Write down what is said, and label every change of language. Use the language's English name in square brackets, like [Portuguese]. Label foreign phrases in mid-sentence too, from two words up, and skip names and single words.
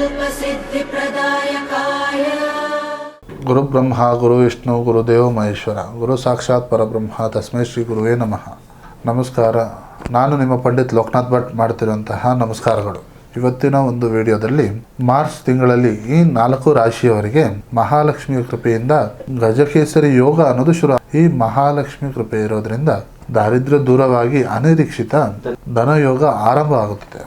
[Sanskrit] सिद्धिप्रदायकाय गुरु ब्रह्मा गुरु विष्णु गुरुदेव महेश्वर गुरु साक्षाತ್ ಪರಬ್ರಹ್ಮ ತಸ್ಮೈ ಶ್ರೀ ಗುರುವೇ ನಮಃ. [Kannada] ನಮಸ್ಕಾರ. ನಾನು ನಿಮ್ಮ ಪಂಡಿತ್ ಲೋಕನಾಥ್ ಭಟ್ ಮಾಡುತ್ತಿರುವಂತಹ ನಮಸ್ಕಾರಗಳು. ಇವತ್ತಿನ ಒಂದು ವಿಡಿಯೋದಲ್ಲಿ ಮಾರ್ಚ್ ತಿಂಗಳಲ್ಲಿ ಈ 4 ರಾಶಿಯವರಿಗೆ ಮಹಾಲಕ್ಷ್ಮಿಯ ಕೃಪೆಯಿಂದ ಗಜಕೇಸರಿ ಯೋಗ ಅನ್ನೋದು ಶುರು. ಈ ಮಹಾಲಕ್ಷ್ಮಿ ಕೃಪೆ ಇರೋದ್ರಿಂದ ದಾರಿದ್ರ್ಯ ದೂರವಾಗಿ ಅನಿರೀಕ್ಷಿತ ಧನಯೋಗ ಆರಂಭ ಆಗುತ್ತದೆ.